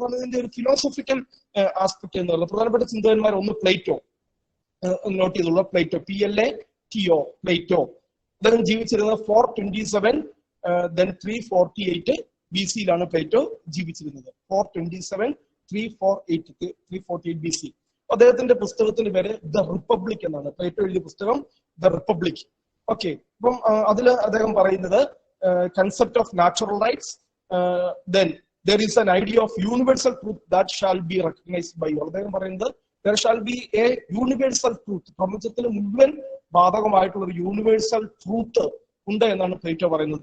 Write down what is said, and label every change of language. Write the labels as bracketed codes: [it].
[ml] അതാണ് ഇതിന്റെ ഒരു ഫിലോസഫിക്കൽ ആസ്പെക്ട് എന്ന് പറയുന്നത്. പ്രധാനപ്പെട്ട ചിന്തകന്മാർ ഒന്ന് പ്ലേറ്റോ, നോട്ട് ചെയ്തുള്ള പ്ലേറ്റോ, PLATO, പ്ലേറ്റോ. അദ്ദേഹം ജീവിച്ചിരുന്നത് 427 348 BC-യിലാണ് പ്ലേറ്റോ ജീവിച്ചിരുന്നത്. 427 348 BC. അദ്ദേഹത്തിന്റെ പുസ്തകത്തിന്റെ പേര് ദ റിപ്പബ്ലിക് എന്നാണ്. പ്ലേറ്റോ എഴുതിയ പുസ്തകം ദ റിപ്പബ്ലിക്. ഓക്കെ, അപ്പം അതിൽ അദ്ദേഹം പറയുന്നത് [en] Concept of natural rights, then there is an idea of universal truth that shall be recognized by all. [ml] അദ്ദേഹം പറയുന്നത് [en] there shall be a universal truth, [ml] പ്രപഞ്ചത്തിൽ മുഴുവൻ ബാധകമായിട്ടുള്ള ഒരു യൂണിവേഴ്സൽ ട്രൂത്ത് ഉണ്ട് എന്നാണ് പ്ലേറ്റോ പറയുന്നത്.